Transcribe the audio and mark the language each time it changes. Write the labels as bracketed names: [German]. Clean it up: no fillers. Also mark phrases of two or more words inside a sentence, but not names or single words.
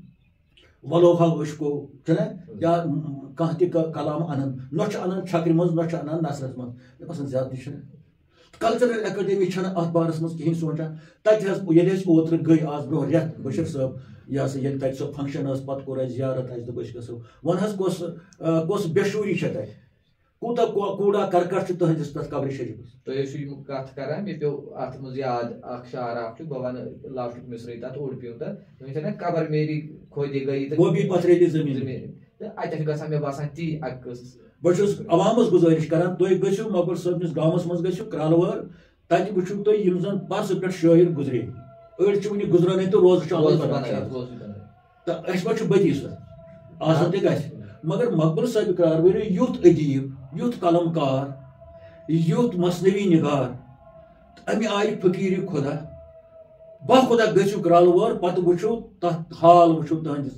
[Kashmiri] ولوہا اشکو چھُنہ یا کانٛہہ تہِ کلام انان نہ چھُ انان چھکرِ منٛز نہ چھُ انان نثرس منٛز مےٚ باسان زیادٕ تہِ چھُنہٕ [English] cultural academy [Kashmiri] چھنہٕ اتھ بارس منٛز کہیٖنۍ سونچان تتہِ حظ ییٚلہِ أسۍ اوترٕ گٔے آز برونٛہہ رٮ۪تھ بشیر صٲب یہِ ہسا ییٚلہِ تتہِ سۄ فنکشن ٲس پتہٕ کوٚر اَسہِ زیارت اَسہِ دوٚپ أسۍ گژھو وۄنۍ حظ کۄس بے شوٗری چھےٚ تتہِ کوٗتاہ کوٗڑا کرکٹ چھُ تُہنٛدِس تَتھ قبرِ شریٖفَس. تُہۍ ٲسِو یِم کَتھ کران مےٚ پیوٚو اَتھ منٛز یاد اکھ شعر اکھ چھُ بہٕ وَنہٕ لاسٹُک مِصرٕے تَتھ اوٚڑ پیوٚو تَتھ تِم چھِ نا [Urdu] قبر میری کھودی گٔیی [Kashmiri] تہٕ [Urdu] وہ بھی پتھریلی زٔمیٖن. [Kashmiri] تہٕ اَتٮ۪تھ چھُ گژھان مےٚ باسان تی اکھ قٕصہٕ. بہٕ چھُس عوامس گُزٲرِش کران تُہۍ گٔژھِو مۄغل صٲبنِس گامس منٛز گٔژھِو کرٛالوٲر تتہِ وٕچھِو تُہۍ یِم زن پرسہٕ پٮ۪ٹھ شٲعر گُزرے أڑۍ چھِ وٕنہِ گُزرٲنٕے تہٕ روزٕ چھُ عمل کران تہٕ اَسہِ ما چھُ بٔتی سُہ آسان تہِ گژھِ مگر مقبول صٲبہِ کارؤری یُتھ ادیٖب یُتھ قلم کار یُتھ مصنوی نگار امہِ آیہِ فقیٖرِ خۄدا باخۄدا گٔژھِو کرٛالوٲر پتہٕ وٕچھِو تتھ حال وٕچھِو تُہنٛدِس